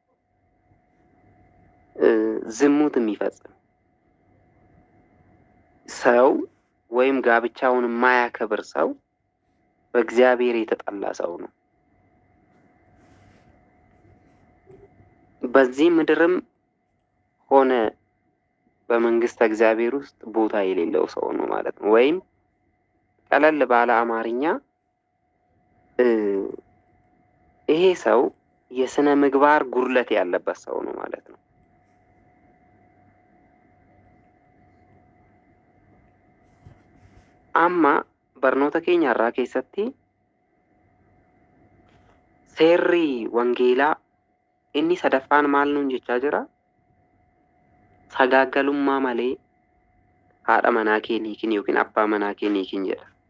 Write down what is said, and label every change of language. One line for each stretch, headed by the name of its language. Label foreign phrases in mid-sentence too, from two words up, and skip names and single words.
Amharic: ዝሙት የሚፈጽም ሰው ወይም ጋብቻውን የማያከብር ሰው በእግዚአብሔር የተጠላ ሰው ነው። በዚህ ምድርም ሆነ በመንግስት እግዚአብሔር ውስጥ ቦታ የሌለው ሰው ነው ማለት ነው። ወይም ቀለል ባለ አማርኛ ይሄ ሰው የስነ ምግባር ጉድለት ያለበት ሰው ነው ማለት ነው። አማ
Oromo: barnoota keenya irraa keessatti seerri wangeelaa inni sadaffaan maal nuun jechaa jira? Sagaagalummaa malee haadha manaa kee hin hiikin yookiin abbaa manaa kee hin hiikin jedha.